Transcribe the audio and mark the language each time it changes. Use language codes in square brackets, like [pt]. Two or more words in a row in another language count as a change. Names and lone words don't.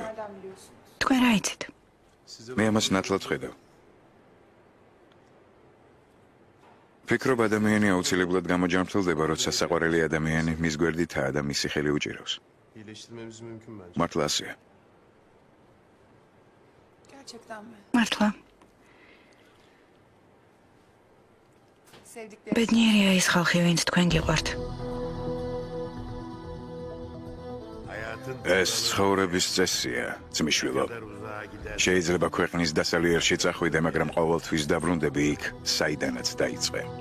[tr] Nereden biliyorsunuz? [ka] თქვენ რა იცით? მე ამას ნათლად ხედავ. ფიქრობ ადამიანი აუცილებლად გამოჯანმრთელდება, როცა საყვარელი ადამიანი მის გვერდითაა და მისი ხელი უჭირავს. [tr] İyileştirmemiz mümkün bence. [ka] მართლა ასეა. [tr] Gerçekten mi? [ka] მართლა. [tr] Sevdikleriniz [ka] ბედნიერია ის ხალხი, ვინც თქვენ გიყვართ. ეს ცხოვრების წესია, ძმისშვილო. შეიძლება ქვეყნის დასალიერში წახვიდე, მაგრამ ყოველთვის დაბრუნდები იქ, საიდანაც დაიწყე.